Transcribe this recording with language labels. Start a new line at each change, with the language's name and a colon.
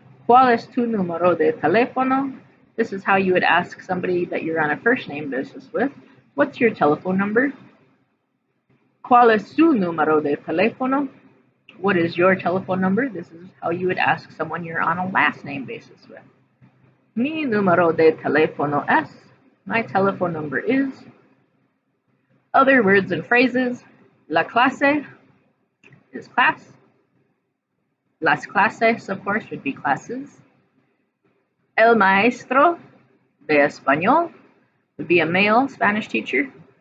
Spanish: ¿Cuál es tu número de teléfono?
English: This is how you would ask somebody that you're on a first name basis with. What's your telephone number?
Spanish: ¿Cuál es su número de teléfono?
English: What is your telephone number? This is how you would ask someone you're on a last name basis with.
Spanish: Mi número de teléfono es.
English: My telephone number is. Other words and phrases. La clase is class. Las clases, of course, would be classes.
Spanish: El maestro de español
English: would be a male Spanish teacher.